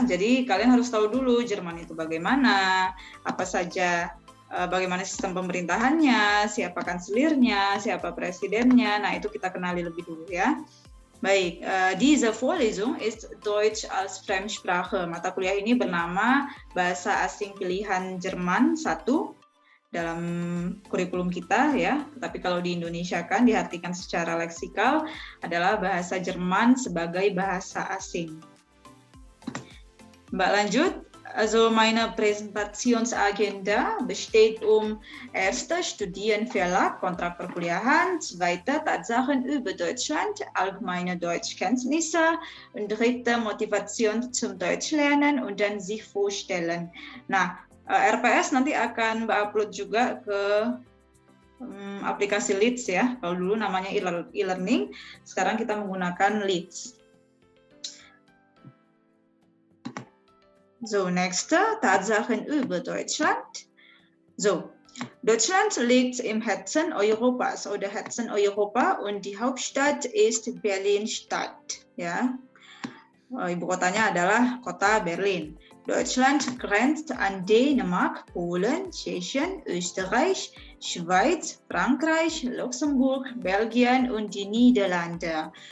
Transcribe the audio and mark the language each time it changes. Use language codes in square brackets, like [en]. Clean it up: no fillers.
[id] Jadi kalian harus tahu dulu Jerman itu bagaimana, apa saja. Bagaimana sistem pemerintahannya, siapa kanselirnya, siapa presidennya. Nah, itu kita kenali lebih dulu, ya. [de] Baik, diese Vorlesung ist Deutsch als Fremdsprache. [id] Mata kuliah ini bernama Bahasa Asing Pilihan Jerman 1 dalam kurikulum kita, ya. Tapi kalau di Indonesia kan diartikan secara leksikal adalah bahasa Jerman sebagai bahasa asing. Mbak lanjut. [de] Also meine Präsentationsagenda besteht erster Studienverlag, [id] Kontrak Perkuliahan, [de] zweiter Tatsachen über Deutschland, allgemeine Deutschkenntnisse und dritter Motivation zum Deutschlernen und dann sich vorstellen. [id] Nah, RPS nanti akan Mbak upload juga ke aplikasi Leeds, ya. Kalau dulu namanya e-learning, sekarang kita menggunakan Leeds. [de] So, nächste Tatsachen über Deutschland. So, Deutschland liegt im Herzen Europas oder Herzen Europa und die Hauptstadt ist Berlin-Stadt. [id] Ja, ibu kotanya adalah kota Berlin. [de] Deutschland grenzt an Dänemark, Polen, Tschechien, Österreich, Schweiz, Frankreich, Luxemburg, Belgien und die Niederlande.